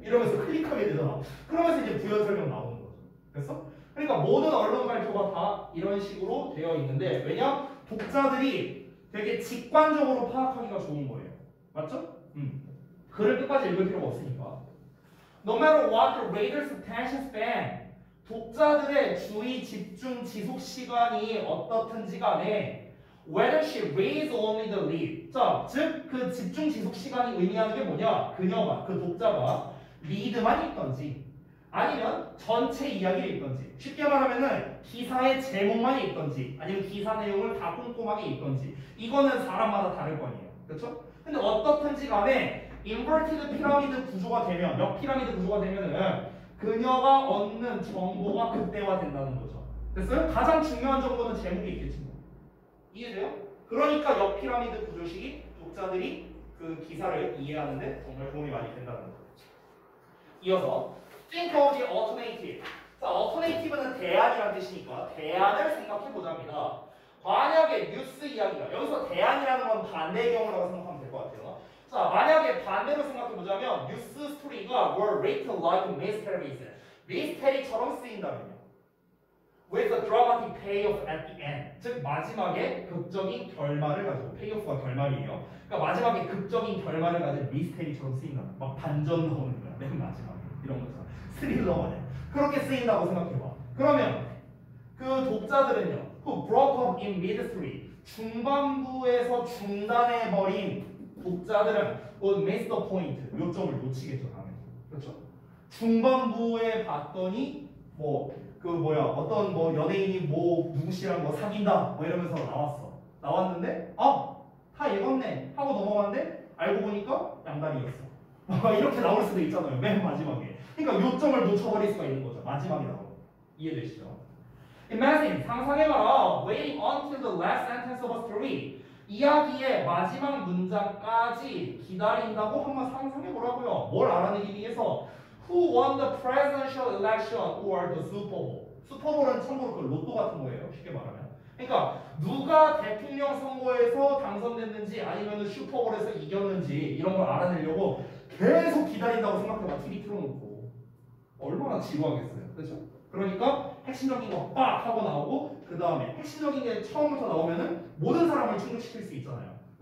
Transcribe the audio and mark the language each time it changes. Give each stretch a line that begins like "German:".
Korean: 이러면서 클릭하게 되잖아. 그러면서 이제 부연 설명 나오는 거죠. 됐어? 그러니까 모든 언론 발표가 다 이런 식으로 되어 있는데 왜냐? 독자들이 되게 직관적으로 파악하기가 좋은 거예요. 맞죠? 글을 끝까지 읽을 필요가 없으니까.
English: No matter what the reader's attention span,
Korean: 독자들의 주의 집중 지속 시간이 어떻든지 간에
English: whether she reads only the lead.
Korean: 자, 즉 그 집중 지속 시간이 의미하는 게 뭐냐? 그녀가, 그 독자가 리드만 읽던지 아니면 전체 이야기를 읽던지, 쉽게 말하면은 기사의 제목만 읽던지 아니면 기사 내용을 다 꼼꼼하게 읽던지, 이거는 사람마다 다를 거 아니에요. 그렇죠? 근데 어떻든지 간에 인버티드 피라미드 구조가 되면, 역 피라미드 구조가 되면은 그녀가 얻는 정보가 극대화된다는 거죠. 됐어요? 가장 중요한 정보는 제목이 있겠지 뭐. 이해돼요? 그러니까 역 피라미드 구조식이 독자들이 그 기사를 이해하는데 정말 도움이 많이 된다는 거죠. 이어서
English: think of the alternative.
Korean: 자, alternative는 대안이라는 뜻이니까 대안을 생각해 보자입니다. 만약에 뉴스 이야기가, 여기서 대안이라는 건 반대의 경우라고 생각하면 될 것 같아요. 자, 만약에 반대로 생각해 보자면 뉴스 스토리가
English: were written like mysteries,
Korean: 미스테리처럼 쓰인다면요.
English: with a dramatic payoff at the end.
Korean: 즉 마지막에 극적인 결말을 가지고, payoff가 결말이에요. 그러니까 마지막에 극적인 결말을 가진 미스테리처럼 쓰인다. 막 반전 나오는 거야. 맨 마지막에. 이런 거죠. 스릴러거든. 그렇게 쓰인다고 생각해봐. 그러면 그 독자들은요,
English: who broke up in mid-story,
Korean: 중반부에서 중단해버린 독자들은
English: would miss the point,
Korean: 요점을 놓치겠죠, 당연히. 그렇죠? 중반부에 봤더니 어떤 연예인이 누구 씨랑 사귄다 뭐 이러면서 나왔는데 다 읽었네 하고 넘어갔는데 알고 보니까 양다리였어. 이렇게 나올 수도 있잖아요, 맨 마지막에. 그러니까 요점을 놓쳐버릴 수가 있는 거죠, 마지막에 나오고. 이해되시죠? Imagine, 상상해봐라.
English: Waiting until the last sentence of a story.
Korean: 이야기의 마지막 문장까지 기다린다고 한번 상상해보라고요. 뭘 알아내기 위해서?
English: Who won the presidential election or the Super Bowl?
Korean: 슈퍼볼은 참고로 그 로또 같은 거예요, 쉽게 말하면. 그러니까 누가 대통령 선거에서 당선됐는지 아니면 슈퍼볼에서 이겼는지 이런 걸 알아내려고 계속 기다린다고 생각해봐. TV 틀어놓고 얼마나 지루하겠어요, 그렇죠? 그러니까 핵심적인 거 빡 하고 나오고, 그 다음에 핵심적인 게 처음부터 나오면은 모든 사람을 충족시킬 수 있잖아요.